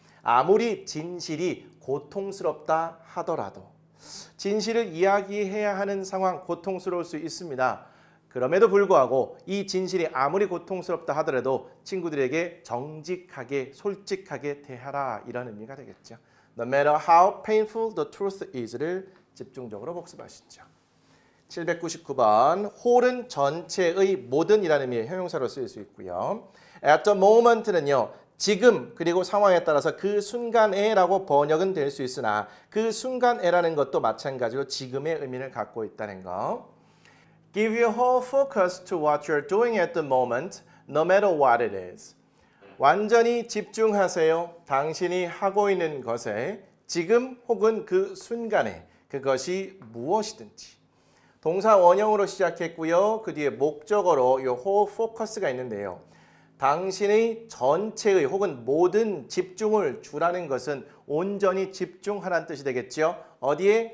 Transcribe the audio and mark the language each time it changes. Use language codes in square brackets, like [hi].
[ko] 아무리 진실이 고통스럽다 하더라도 진실을 이야기해야 하는 상황 고통스러울 수 있습니다. 그럼에도 불구하고 이 진실이 아무리 고통스럽다 하더라도 친구들에게 정직하게 솔직하게 대하라 이런 의미가 되겠죠. [en] No matter how painful the truth is를 [ko] 집중적으로 복습하시죠. 799번 홀은 전체의 모든이라는 의미의 형용사로 쓰일 수 있고요. At the moment는요. 지금 그리고 상황에 따라서 그 순간에라고 번역은 될 수 있으나 그 순간에라는 것도 마찬가지로 지금의 의미를 갖고 있다는 거. [en] Give your whole focus to what you're doing at the moment, no matter what it is. [ko] 완전히 집중하세요. 당신이 하고 있는 것에 지금 혹은 그 순간에 그것이 무엇이든지. 동사 원형으로 시작했고요. 그 뒤에 목적어로 이 whole focus가 있는데요. 당신의 전체의 혹은 모든 집중을 주라는 것은 온전히 집중하라는 뜻이 되겠죠. 어디에?